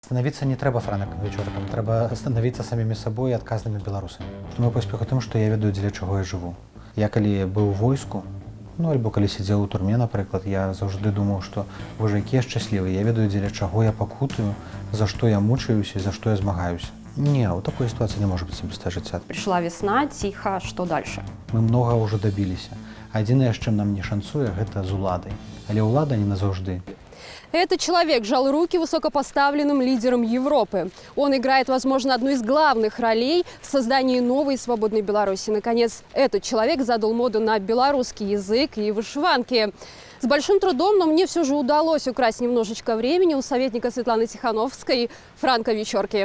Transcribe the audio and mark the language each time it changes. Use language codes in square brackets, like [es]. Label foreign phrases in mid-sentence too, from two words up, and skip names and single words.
[be] Становіцца не трэба франкам вечоркам, трэба станавіцца самімі сабой і адказнымі беларусамі. Мой поспех у тым, што я ведаю, дзеля чаго я жыву. Я калі быў у войску, альбо калі сидзеў у турме, напрыклад, я заўжды думаў, што божа, які я шчаслівы, я ведаю, дзеля чаго я пакутаю, за што я мучаюся і за што я змагаюся. [ru] Не, у такой ситуации не может быть особистое жыцця. Пришла весна, тихо, что дальше? [be] Мы много ўжо дабіліся. Адзінае, з чым нам не шанцуе, гэта з уладай. Але ўлада не назаўжды. [ru] Этот человек жал руки высокопоставленным лидерам Европы. Он играет, возможно, одну из главных ролей в создании новой свободной Беларуси. Наконец, этот человек задал моду на белорусский язык и вышиванки. С большим трудом, но мне все же удалось украсть немножечко времени у советника Светланы Тихановской Франка Вечорки.